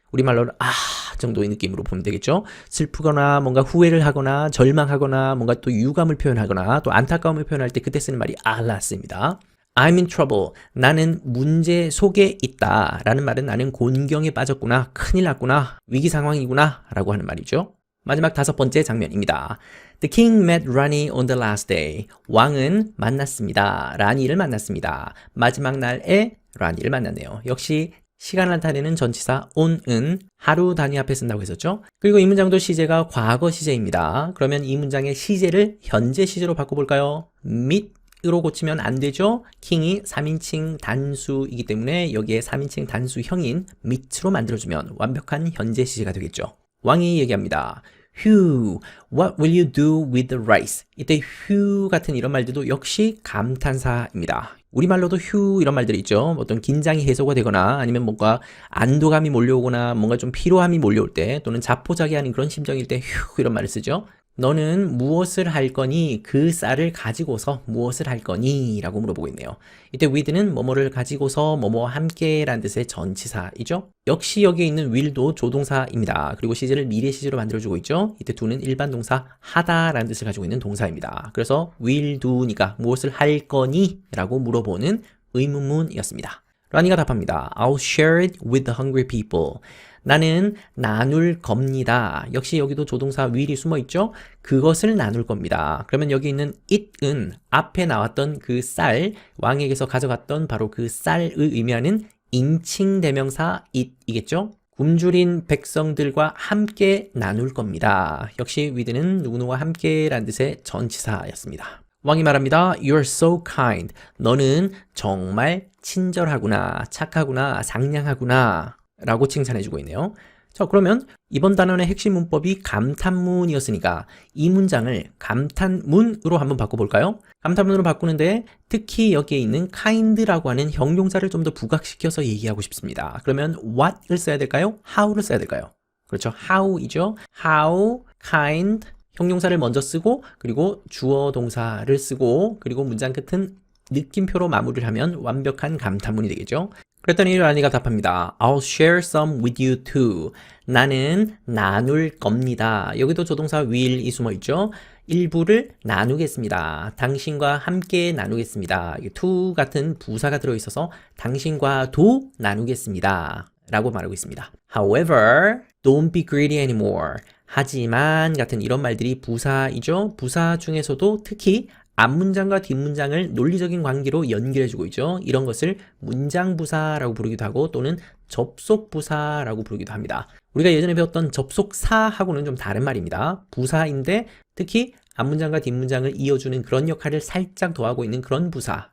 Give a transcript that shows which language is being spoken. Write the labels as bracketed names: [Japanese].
[Korean] 우리말로는 정도의 느낌으로 보면 되겠죠. 슬프거나 뭔가 후회를 하거나 절망하거나 뭔가 또 유감을 표현하거나 또 안타까움을 표현할 때 그때 쓰는 말이 alas입니다. [English] I'm in trouble. [Korean] 나는 문제 속에 있다. 라는 말은 나는 곤경에 빠졌구나. 큰일 났구나. 위기 상황이구나. 라고 하는 말이죠. 마지막 5번째 장면입니다. [English] The king met Rani on the last day. [Korean] 왕은 만났습니다. 라니를 만났습니다. 마지막 날에 라니를 만났네요. 역시 시간을 나타내는 전치사 on은 하루 단위 앞에 쓴다고 했었죠. 그리고 이 문장도 시제가 과거 시제입니다. 그러면 이 문장의 시제를 현재 시제로 바꿔볼까요? meet으로 고치면 안 되죠. 킹이 3인칭 단수이기 때문에 여기에 3인칭 단수형인 meet로 만들어주면 완벽한 현재 시제가 되겠죠. 왕이 얘기합니다. [English] Hugh, what will you do with the rice? [Korean] 이때 Hugh 같은 이런 말들도 역시 감탄사입니다. 우리말로도 휴 이런 말들이 있죠. 어떤 긴장이 해소가 되거나 아니면 뭔가 안도감이 몰려오거나 뭔가 좀 피로함이 몰려올 때 또는 자포자기하는 그런 심정일 때 휴 이런 말을 쓰죠. 너는 무엇을 할 거니? 그 쌀을 가지고서 무엇을 할 거니? 라고 물어보고 있네요. 이때 with는 뭐뭐를 가지고서 뭐뭐와 함께 라는 뜻의 전치사이죠. 역시 여기에 있는 will도 조동사입니다. 그리고 시제를 미래 시제로 만들어주고 있죠. 이때 do는 일반 동사 하다 라는 뜻을 가지고 있는 동사입니다. 그래서 will do니까 무엇을 할 거니? 라고 물어보는 의문문이었습니다. 라니가 답합니다. [English] I'll share it with the hungry people. [Korean] 나는 나눌 겁니다. 역시 여기도 조동사 will이 숨어 있죠? 그것을 나눌 겁니다. 그러면 여기 있는 it은 앞에 나왔던 그 쌀, 왕에게서 가져갔던 바로 그 쌀을 의미하는 인칭 대명사 it이겠죠? 굶주린 백성들과 함께 나눌 겁니다. 역시 with는 누구누구와 함께 라는 뜻의 전치사였습니다. 왕이 말합니다. [English] You're so kind. [Korean] 너는 정말 친절하구나, 착하구나, 상냥하구나 라고 칭찬해주고 있네요. 자, 그러면 이번 단원의 핵심 문법이 감탄문이었으니까 이 문장을 감탄문으로 한번 바꿔볼까요? 감탄문으로 바꾸는데 특히 여기에 있는 kind라고 하는 형용사를 좀 더 부각시켜서 얘기하고 싶습니다. 그러면 what을 써야 될까요? how를 써야 될까요? 그렇죠. how이죠. how, kind, 형용사를 먼저 쓰고 그리고 주어 동사를 쓰고 그리고 문장 끝은 느낌표로 마무리를 하면 완벽한 감탄문이 되겠죠. 그랬더니 라니가 답합니다. [English] I'll share some with you too. [Korean] 나는 나눌 겁니다. 여기도 조동사 will이 숨어 있죠. 일부를 나누겠습니다. 당신과 함께 나누겠습니다. to 같은 부사가 들어있어서 당신과도 나누겠습니다. 라고 말하고 있습니다. [English] However, don't be greedy anymore. [Korean] 하지만 같은 이런 말들이 부사이죠. 부사 중에서도 특히 앞문장과 뒷문장을 논리적인 관계로 연결해주고 있죠. 이런 것을 문장부사라고 부르기도 하고 또는 접속부사라고 부르기도 합니다. 우리가 예전에 배웠던 접속사하고는 좀 다른 말입니다. 부사인데 특히 앞문장과 뒷문장을 이어주는 그런 역할을 살짝 더하고 있는 그런 부사.